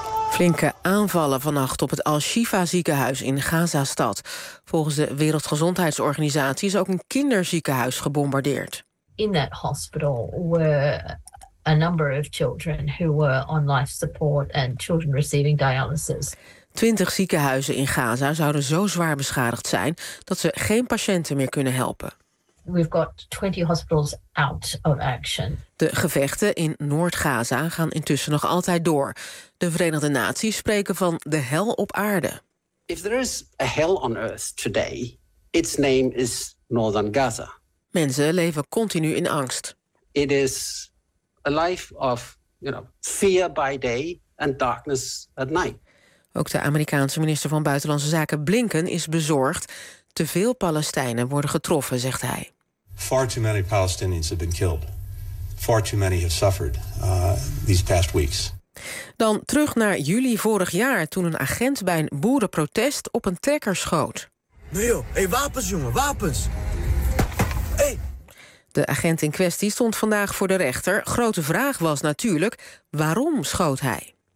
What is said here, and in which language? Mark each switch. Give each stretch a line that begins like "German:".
Dutch: Flinke aanvallen vannacht op het Al-Shifa ziekenhuis in Gazastad. Volgens de Wereldgezondheidsorganisatie is ook een kinderziekenhuis gebombardeerd.
English: In that hospital were a number of children who were on life support and children receiving dialysis.
Dutch: 20 ziekenhuizen in Gaza zouden zo zwaar beschadigd zijn dat ze geen patiënten meer kunnen helpen.
English: We've got 20 hospitals out of action.
Dutch: De gevechten in Noord-Gaza gaan intussen nog altijd door. De Verenigde Naties spreken van de hel op aarde.
English: If there is a hell on earth today, its name is Northern Gaza.
Dutch: Mensen leven continu in angst.
English: It is a life of, you know, fear by day and darkness at night.
Dutch: Ook de Amerikaanse minister van Buitenlandse Zaken Blinken is bezorgd. Te veel Palestijnen worden getroffen, zegt hij.
English: Far too many Palestinians have been killed. Far too many have suffered these past weeks.
Dutch: Dan terug naar juli vorig jaar, toen een agent bij een boerenprotest op een trekker schoot. Nee joh, hey, wapens jongen, wapens! Hey. De agent in kwestie stond vandaag voor de rechter. Grote vraag was natuurlijk, waarom schoot hij?